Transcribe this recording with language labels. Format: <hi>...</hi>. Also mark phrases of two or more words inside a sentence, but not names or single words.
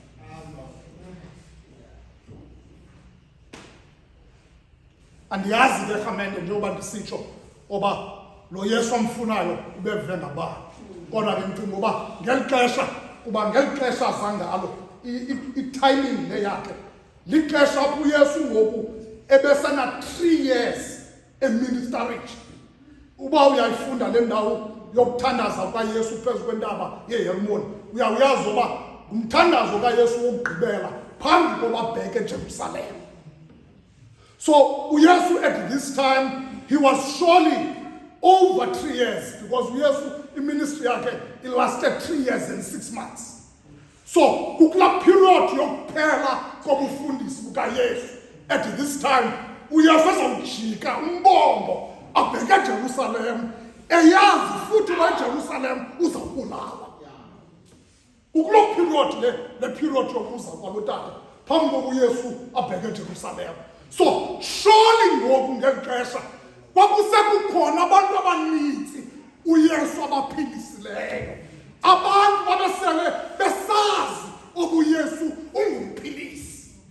<xh>Andiyazi ke Rhamente njengoba ndisitsho oba lo Yesu amfunayo ubeve ngabani, kodwa ke ndicinga uba ngeli xesha azangalo i-timing le yakhe lixesha apho uYesu ngoku ebesena 3 years eministering. Uba uyayifunda le ndawo yokuthandaza kaYesu phezu kwentaba yeHermoni, uyawuyazi uba ngumthandazo kaYesu wokugqibela phambi koba abheke eJerusalem.</xh> <en>So uYesu at this time he was surely over 3 years, because</en> <xh>uYesu iministry yakhe</xh> <en>it lasted 3 years and 6 months.</en> <xh>So kukula period yokuphela kobufundisi bukaYesu</xh> <en>at this time</en> <xh>uYesu ezawujika umbombo abheke eJerusalem, eyazi futhi uba eJerusalem uzawubulawa. Kulo period le period yokuza kwalotata phambi kokuba uYesu abheke eJerusalem. So surely ngoku ngeli xesha kwakusekukhona abantu abaninzi uYesu abaphilisileyo, abantu babesele besazi uYesu ungumphilisi.</xh>